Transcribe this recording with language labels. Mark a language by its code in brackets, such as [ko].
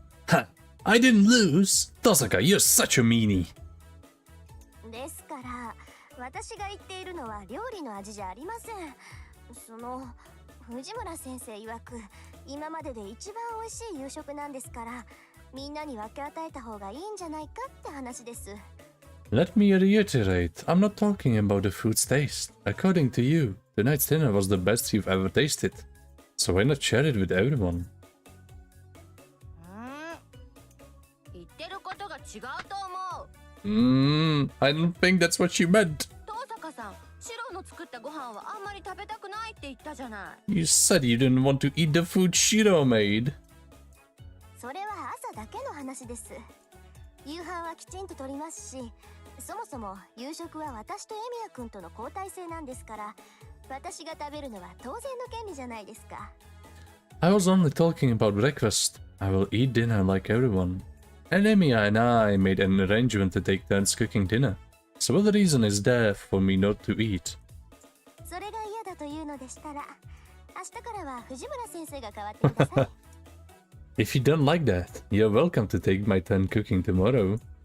[en] Ha! I didn't lose! Tosaka, you're such a meanie! [ja] ですから、私が言っているのは料理の味じゃありません。藤村先生曰く、今までで一番美味しい夕食なんですから、みんなに分け与えた方がいいんじゃないかって話です。 [en] Let me reiterate, I'm not talking about the food's taste. According to you, tonight's dinner was the best you've ever tasted. So why not share it with everyone? [ja] 言ってることが違うと思う。 [en] I don't think that's what she meant. [ja] 東坂さん、シロの作ったご飯はあんまり食べたくないって言ったじゃない。 [en] You said you didn't want to eat the food Shiro made. [ja] それは朝だけの話です。夕飯はきちんと取りますし、そもそも夕食は私とエミヤ君との交代制なんですから、私が食べるのは当然の権利じゃないですか。 [en] I was only talking about breakfast. I will eat dinner like everyone. And Emiya and I made an arrangement to take turns cooking dinner. So what reason is there for me not to eat? [ja] それが嫌だというのでしたら、明日からは藤村先生が代わってください。 [en] If you don't like that, you're welcome to take my turn cooking tomorrow.